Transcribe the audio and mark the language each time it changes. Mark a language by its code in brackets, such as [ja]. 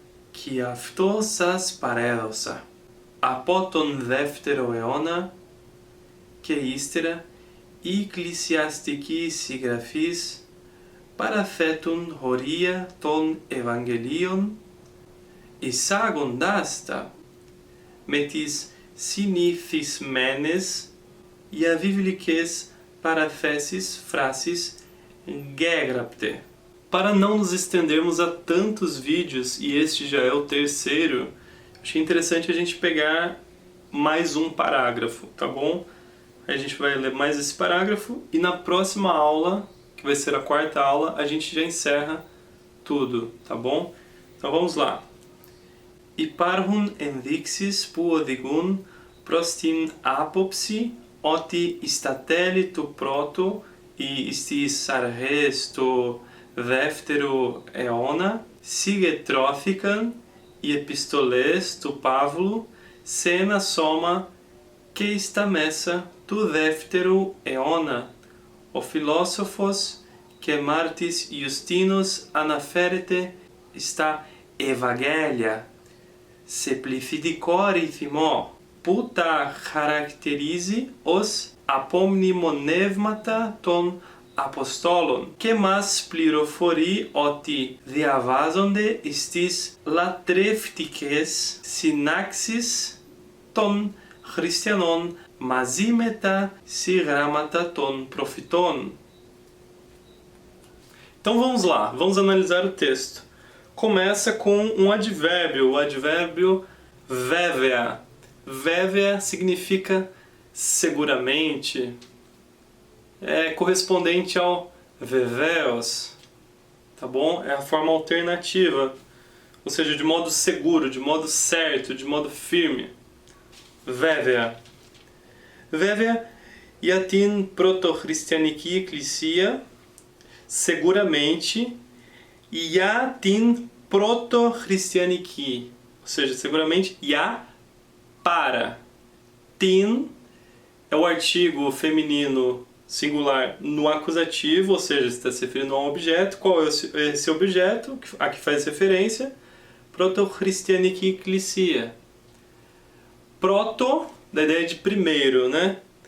[el] Και αυτό σας παρέδωσα. Από τον δεύτερο αιώνα και ύστερα οι εκκλησιαστικοί συγγραφείς παραθέτουν χωρία των Ευαγγελίων εισάγοντάς τα με τις συνηθισμένες διαβιβλικές παραθέσεις φράσεις γέγραπτε. [pt] Para não nos estendermos a tantos vídeos, e este já é o terceiro, achei interessante a gente pegar mais um parágrafo, tá bom? A gente vai ler mais esse parágrafo e na próxima aula, que vai ser a quarta aula, a gente já encerra tudo, tá bom? Então vamos lá. [el] Υπάρχουν ενδείξεις που οδηγούν προς την άποψη ότι στα τέλη του πρώτου ή στις αρχές του δεύτερου αιώνα συγκεντρώθηκαν οι επιστολές του Παύλου σε ένα σώμα και στα μέσα του δεύτερου αιώνα. Ο φιλόσοφος και μάρτης Ιουστίνος αναφέρεται στα Ευαγγέλια σε πληθυντικό αριθμό που τα χαρακτηρίζει ως απομνημονεύματα των Αποστόλων και μας πληροφορεί ότι διαβάζονται στις λατρευτικές συνάξεις των χριστιανών μαζί με τα συγγράμματα των προφητών. [pt] Então vamos lá, vamos analisar o texto. Começa com um advérbio, o advérbio βέβαια. Βέβαια significa seguramente, é correspondente ao vevéos, tá bom? É a forma alternativa, ou seja, de modo seguro, de modo certo, de modo firme. Βέβαια. [el] Βέβαια για την πρωτοχριστιανική εκκλησία, [pt] seguramente, [el] για την πρωτοχριστιανική, [pt] ou seja, seguramente, [el] για [pt] para. Tin é o artigo feminino singular no acusativo, ou seja, está se referindo a um objeto. Qual é esse objeto a que faz referência? [el] Proto-christianiki ecclesia. [pt] Proto, da ideia de primeiro, né?